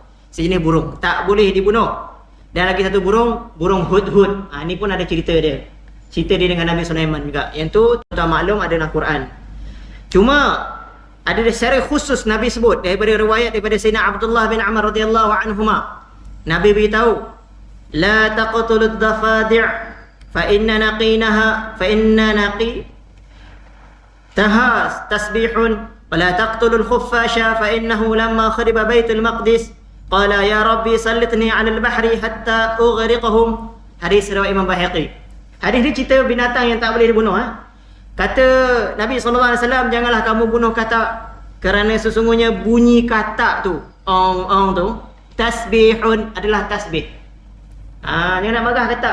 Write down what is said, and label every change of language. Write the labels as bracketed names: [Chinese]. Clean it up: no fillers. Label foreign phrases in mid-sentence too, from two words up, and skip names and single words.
[Malay] Sejenis burung, tak boleh dibunuh. Dan lagi satu burung, burung hudhud. Ni pun ada cerita dia. Cerita dia dengan Nabi Sulaiman juga. Yang tu tuan maklum ada dalam Quran. Cuma ada secara khusus Nabi sebut daripada riwayat daripada Sayyidina Abdullah bin Amr [Arabic] رضي الله عنهما. [Malay] Nabi beritahu, [Arabic] لا تقتلوا الضفادع فإن نقيقها تسبيح ولا تقتلوا الخفاش فإنه لما خرب بيت المقدس قال يا رب سلطني على البحر حتى أغرقهم. [Malay] Hadis riwayat Imam Baihaqi. Hadis ni cerita binatang yang tak boleh dibunuh. Kata Nabi SAW, janganlah kamu bunuh katak, kerana sesungguhnya bunyi katak tu, ong tu, tasbihun, adalah tasbih. Jangan nak marah katak.